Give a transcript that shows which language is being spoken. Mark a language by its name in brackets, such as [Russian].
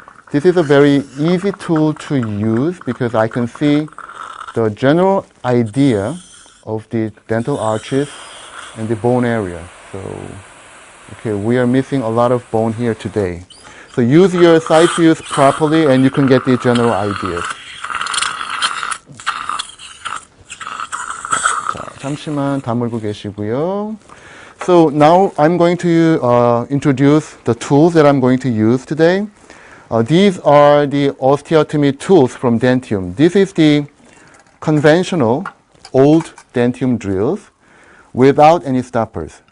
[English] This is a very easy tool to use because I can see the general idea of the dental arches and the bone area. So, okay, we are missing a lot of bone here today. So use your side views properly and you can get the general ideas. [Korean] 자, 잠시만 다물고 계시고요. [English] So now I'm going to introduce the tools that I'm going to use today. These are the osteotomy tools from Dentium. This is the conventional old Dentium drills without any stoppers.